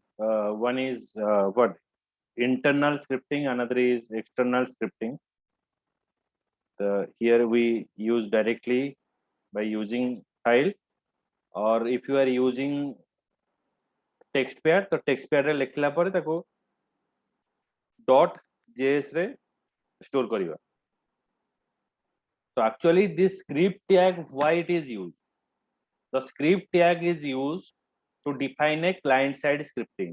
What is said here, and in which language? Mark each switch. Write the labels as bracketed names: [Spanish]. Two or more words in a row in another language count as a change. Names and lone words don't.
[English] One is what? Internal scripting, another is external scripting. Here we use directly by using file, or if you are using text pad, [Odia] तो text pad रे लिखला पर ताको dot js रे store करिवा. [English] So actually this script tag, why it is used? The script tag is used to define a client side scripting.